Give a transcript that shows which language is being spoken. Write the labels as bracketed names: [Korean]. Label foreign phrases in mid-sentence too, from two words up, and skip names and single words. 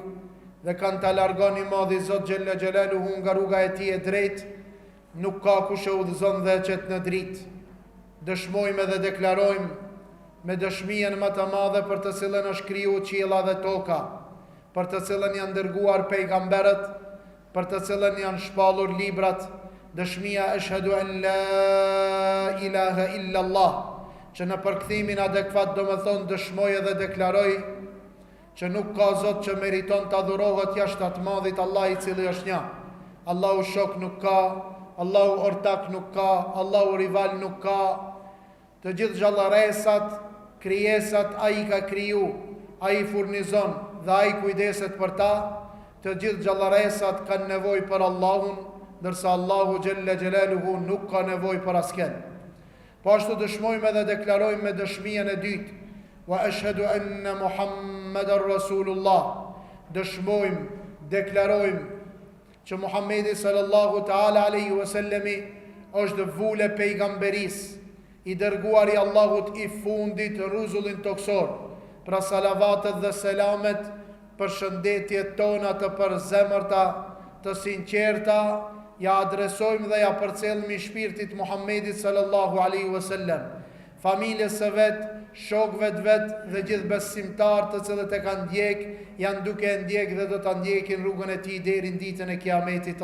[Albanian] Dhe kanë të largon I madhi Zot [Arabic] جل جلاله [Albanian] nga rruga e tij e drejtë, nuk ka kush e udhëzon dhe qet në dritë. Dëshmojmë dhe deklarojmë me dëshmien më të madhe për të cilën është kriju qiella dhe toka, për të cilën janë dërguar pejgamberët, për të cilën janë shpallur librat, dëshmia [Arabic] أشهد أن لا إله إلا الله, [Albanian] që në përkthimin adekuat do më thonë dëshmoj dhe deklaroj që nuk ka Zot që meriton të adhurohet jashtë atë madhit Allah I cili është një. Allahu shok nuk ka, Allahu ortak nuk ka, Allahu rival nuk ka. Të gjithë gjallëresat, krijesat ai ka kriju, ai furnizon dhe ai kujdeset për ta. Të gjithë gjallëresat kanë nevojë për Allahun, ndërsa Allahu [Arabic] جل جلاله [Albanian] nuk ka nevojë për asken. Po ashtu dëshmojmë dhe deklarojmë me dëshmien e dytë, [Arabic] وأشهد أن محمدا رسول الله. [Albanian] Dëshmojmë, deklarojmë që Muhammedi [Arabic] صلى الله تعالى عليه وسلم [Albanian] është vule pejgamberis, I dërguar I Allahut I fundit rrezullin toksor. Pra salavatet dhe selamet për shëndetjet tona të përzemërta, të sinqerta, ja adresojmë dhe ja përcjellëm I shpirtit Muhammedit [Arabic] صلى الله عليه وسلم, [Albanian] familjes së vet, shokëve të vet dhe gjithë besimtarët të cilët e kanë ndjek, janë duke ndjek dhe do ta ndjekin rrugën e tij deri në ditën e Kiametit.